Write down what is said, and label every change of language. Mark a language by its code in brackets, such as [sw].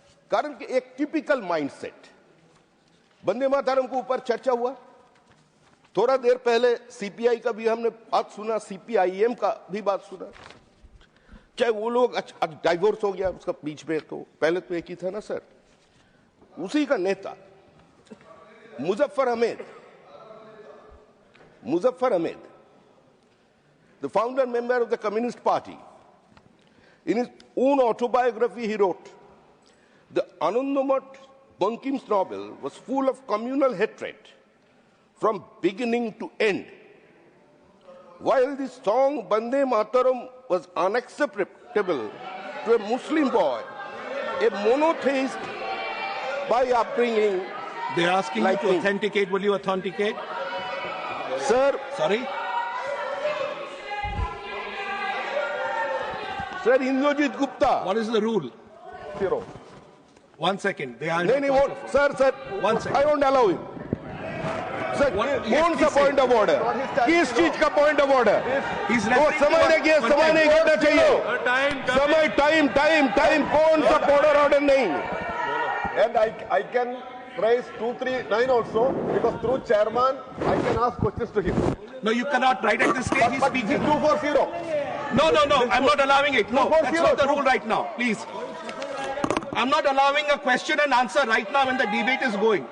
[hi] कारण कि एक टिपिकल माइंडसेट। वंदे मातरम के ऊपर चर्चा हुआ, थोड़ा देर पहले सीपीआई का भी हमने बात सुना, सीपीआईएम का भी बात सुना। चाहे वो लोग आज डाइवोर्स हो गया उसका बीच में, तो पहले तो एक ही था ना सर। उसी का नेता [en] Muzaffar Ahmad, the founder member of the Communist Party, in his own autobiography he wrote, the Anandamath Bankim's novel was full of communal hatred from beginning to end. While the song Bande Mataram was unacceptable to a Muslim boy, a monotheist by upbringing. They're asking like you to authenticate. Will you authenticate? Sir. Sorry? Sir, Indrajit Gupta. What is the rule? 0. 1 second. They are. No, sir. 1 second. I won't allow him. [hi] Sir, कौन सा point of order, किस चीज का point of order? तो समय नहीं होना चाहिए। समय, टाइम, कौन सा ऑर्डर नहीं? [en] And I can raise 239 also because through chairman I can ask questions to him. No, you cannot. Right at this stage, he's speaking. 240. No. I'm not allowing it. No, that's not the rule right now. Please. I'm not allowing a question and answer right now when the debate is going.